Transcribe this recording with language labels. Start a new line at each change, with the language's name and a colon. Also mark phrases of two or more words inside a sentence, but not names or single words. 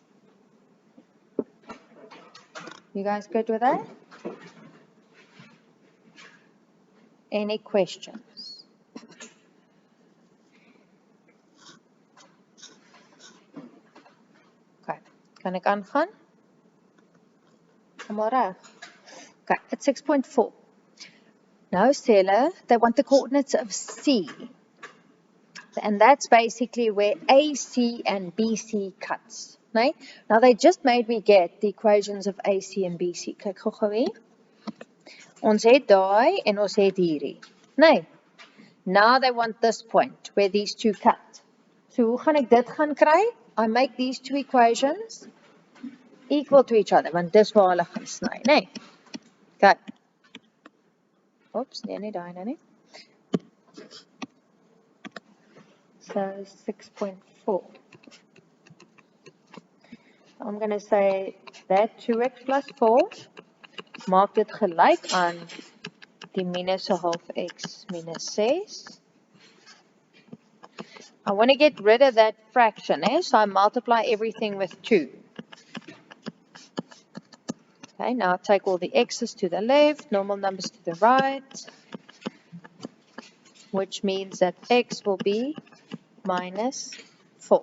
English: You guys good with that? Any questions?
Afrikaans: Okay, kan ek aangaan? Almal reg?
English: Okay, it's 6.4.
Afrikaans: Now sê hulle,
English: they want the coordinates of C. And that's basically where AC and BC cuts.
Afrikaans: Nee?
English: Now they just made me get the equations of AC and BC.
Afrikaans: Kyk gou hier. Ons het daai en ons het hierdie. Nee.
English: Now they want this point where these two cut.
Afrikaans: So hoe gaan ek dit gaan kry?
English: I make these two equations equal to each other,
Afrikaans: want dis waar hulle gaan sny, nee. Okay. Oops, nee, daai nou nie.
English: So 6.4. I'm going to say that 2x plus 4,
Afrikaans: maak dit gelyk aan die minus a half x minus 6.
English: I want to get rid of that fraction, so I multiply everything with 2. Okay, now take all the x's to the left, normal numbers to the right, which means that x will be minus 4.